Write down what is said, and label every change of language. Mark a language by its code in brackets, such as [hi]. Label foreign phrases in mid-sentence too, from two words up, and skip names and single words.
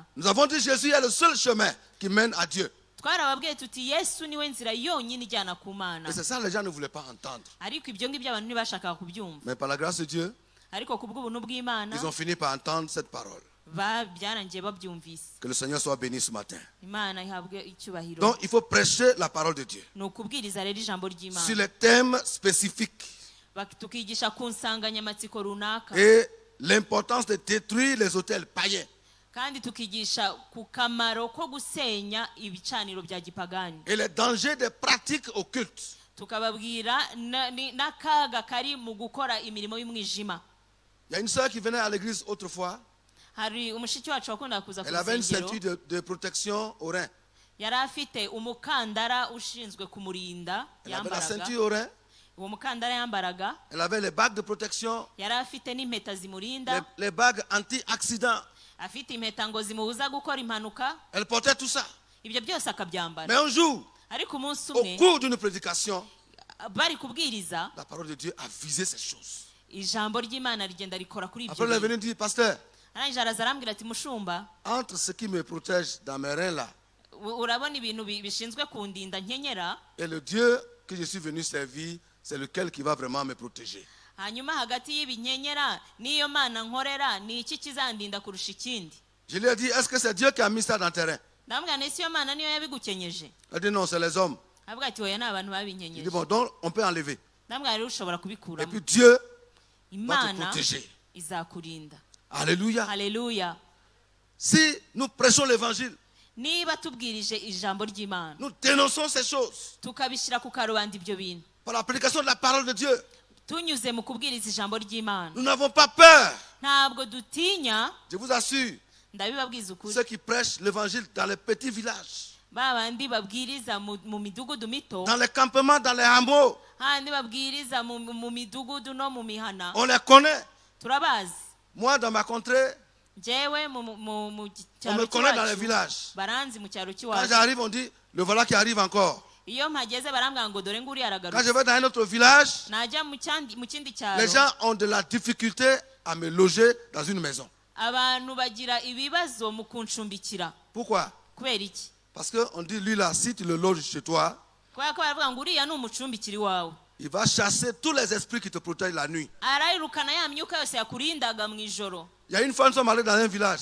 [fr] Nous avons dit Jésus est le seul chemin qui mène à Dieu. [rw] Twarababwiye tuti Yesu niwe nzira yonyine ijyana ku Mana. [fr] Et c'est ça les gens ne voulaient pas entendre. [rw] Ariko ibyo ngibyo abantu ntibashakaga kubyumva. [fr] Mais par la grâce de Dieu, [rw] Ariko kubw'ubuntu bw'Imana [fr] ils ont fini par entendre cette parole. [rw] byarangiye babyumvise. [fr] Que le Seigneur soit béni ce matin. [rw] Imana ihabwe icyubahiro. [fr] Donc il faut prêcher la parole de Dieu [rw] Ni ukubwiriza rero ijambo [fr] sur [rw] ry'Imana. [fr] les thèmes spécifiques [rw] Tukigisha ku nsanganyamatsiko runaka. [fr] et l'importance de détruire les autels païens. [rw] Kandi tukigisha ku kamaro ko gusenya ibicaniro bya gipagani. [fr] Et les dangers des pratiques occultes. [rw] Tukababwira n'akaga kari mu gukora imirimo y'umwijima. [fr] Il y a une sœur qui venait à l'église autrefois. [rw] Hari umushiki wacu wakundaga kuza ku [fr] Elle avait une [rw] rusengero. [fr] ceinture de protection au rein. [rw] Yari afite umukandara ushinzwe kumurinda [fr] Elle avait la [rw] yambaraga. [fr] ceinture au rein. [rw] Uwo mukandara yambaraga. [fr] Elle avait les bagues de protection, [rw] Yari afite n'impeta zimurinda. [fr] les bagues anti-accident. [rw] Afite impeta ngo zimubuza gukora impanuka. [fr] Elle portait tout ça. [rw] Ibyo byose akabyambara. [fr] Mais un jour, [rw] Ariko umunsi [fr] au [rw] umwe [fr] cours d'une prédication, [rw] bari kubwiriza [fr] la parole de Dieu a visé ces choses. [rw] ijambo ry'Imana rigenda rikora kuri ibyo [fr] Après, elle est [rw] bintu. [fr] venue dire, pasteur, [rw] Arangije araza arambwira ati mushumba, [fr] entre ce qui me protège dans mes reins là [rw] urabona ibintu bishinzwe kundinda nkenyera, [fr] et le Dieu que je suis venu servir, c'est lequel qui va vraiment me protéger. [rw] hanyuma hagati y'ibinkenyera n'iyo Mana nkorera ni iki kizandinda kurusha ikindi? [fr] Je lui ai dit, est-ce que c'est Dieu qui a mis ça dans tes reins? [rw] Ndamubwira nti ese iyo Mana niyo yabigukenyeje? [fr] Elle dit non, c'est les hommes. [rw] Avuga ati oya ni abantu [fr] Je dis [rw] babinkenyeje. [fr] bon, donc on peut enlever. [rw] Ndamubwira rero ushobora [fr] Et [rw] kubikuramo. [fr] puis Dieu va te [rw] Imana [fr] protéger. [rw] izakurinda. [fr] Alléluia. [rw] Haleluya. [fr] Si nous prêchons l'évangile, [rw] Niba tubwirije ijambo ry'Imana [fr] nous dénonçons ces choses [rw] tukabishyira ku karubanda ibyo bintu, [fr] par l'application de la parole de Dieu. [rw] tunyuze mu kubwiriza ijambo ry'Imana, [fr] Nous n'avons pas peur. [rw] ntabwo dutinya. [fr] Je vous assure, [rw] Ndabibabwiza ukuri, [fr] ceux qui prêchent l'évangile dans les petits villages, [rw] ba bandi babwiriza mu midugudu mito, [fr] dans les campements, dans les hameaux, [rw] handi babwiriza mu midugudu no mu mihana, [fr] on les connaît. [rw] turabazi. [fr] Moi, dans ma contrée, [rw] Jewe mu [fr] on me [rw] cyaro [fr] connaît dans les [rw] cy'iwacu [fr] villages. [rw] baranzi mu cyaro [fr] Quand [rw] cy'iwacu. [fr] j'arrive, on dit, le voilà qui arrive encore. [rw] Iyo mpageze barambwira ngo dore nguri [fr] Quand [rw] aragarutse. [fr] je vais dans un autre village, [rw] Najya mu kindi cyaro, [fr] les gens ont de la difficulté à me loger dans une maison. [rw] abantu bagira ibibazo mu kuncumbikira. [fr] Pourquoi? [rw] Kubera iki? [fr] Parce qu'on dit, lui là, si tu le loges chez toi, [rw] Kubera ko baravuga ngo uriya ni umucumbikiri wawe, [fr] il va chasser tous les esprits qui te protègent la nuit. [rw] arayirukana ya myuka yose yakurindaga mu ijoro. [fr] Il y a une fois, nous sommes allés dans un village.